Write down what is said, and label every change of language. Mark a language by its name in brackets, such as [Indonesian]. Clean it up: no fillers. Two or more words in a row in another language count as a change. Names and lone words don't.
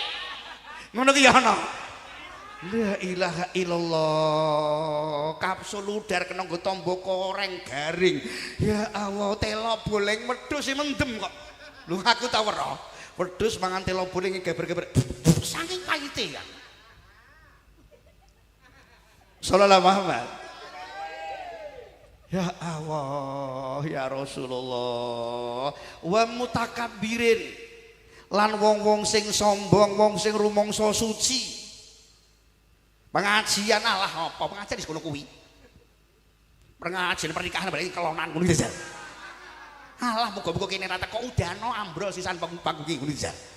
[Javanese] Ngono ki ya ana. [Arabic] لا إله إلا الله. [Javanese] Kapsul udar kena nggo tamba koreng garing. [Arabic] يا الله [Javanese] telo boleng wedhus mendem kok. Lho aku ta weruh. Wedhus mangan telo boleng geber-geber. Saking pahite ya. [Arabic] صلى الله محمد. يا الله يا رسول الله. والمتكبرين [Javanese] lan wong-wong sing sombong, wong sing rumangsa suci. Pengajian Allah apa? Pengajian di sekolah kuwi. Pengajian pernikahan berarti kelonan ngono iki. Allah muga-muga kene rata kok udano ambrol sisan panggung ngono iki.